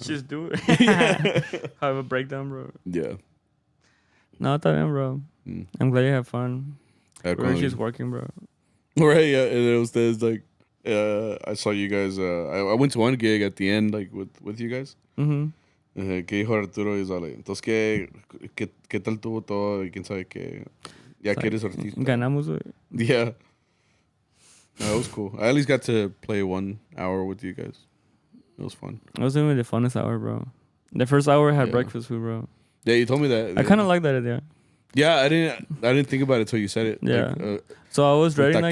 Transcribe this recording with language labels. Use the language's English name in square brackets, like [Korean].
[English] Just do it. Have a breakdown, bro. Yeah. [Spanish] No, está bien, [English] bro. I'm glad you have fun. We're just working, bro. Right, yeah. And it was like, I saw you guys. I went to one gig at the end, like with you guys. Mm-hmm. [Spanish] Que dijo Arturo y sale. Entonces, ¿qué tal tuvo todo? Y quién sabe qué. Ya que eres artista. Ganamos, güey. [English] Yeah. No, it was cool. I at least got to play 1 hour with you guys. It was fun. It was even the funnest hour, bro. The first hour had breakfast food, bro. Yeah, you told me that. I kind of like that idea. Yeah, I didn't think about it until you said it. Yeah. Like, so I was ready that